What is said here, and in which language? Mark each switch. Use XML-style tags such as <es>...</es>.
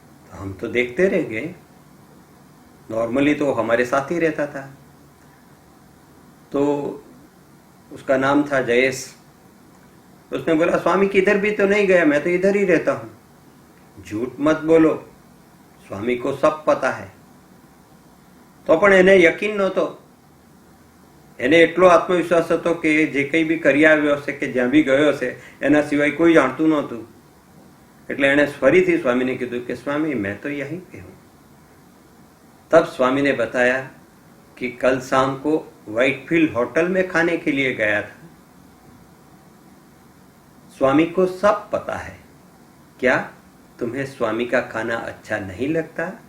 <hi>तो हम तो देखते रह गए, नॉर्मली तो हमारे साथ ही रहता था। तो उसका नाम था जयेश। उसने बोला, स्वामी किधर भी तो नहीं गया, मैं तो इधर ही रहता हूं। झूठ मत बोलो, स्वामी को सब पता है।</hi> <gu>तो पण એને યકીન નહોતો। એને એટલો આત્મવિશ્વાસ હતો કે જે કંઈ બી કરી આવ્યો હશે કે જ્યાં બી ગયો હશે એના સિવાય કોઈ જાણતું નહોતું। એટલે એણે ફરીથી સ્વામીને કીધું કે સ્વામી</gu> <hi>मैं तो यहीं पे हूँ। तब स्वामी ने बताया कि कल शाम को व्हाइटफील्ड होटल में खाने के लिए गया था। स्वामी को सब पता है। क्या तुम्हें स्वामी का खाना अच्छा नहीं लगता?</hi>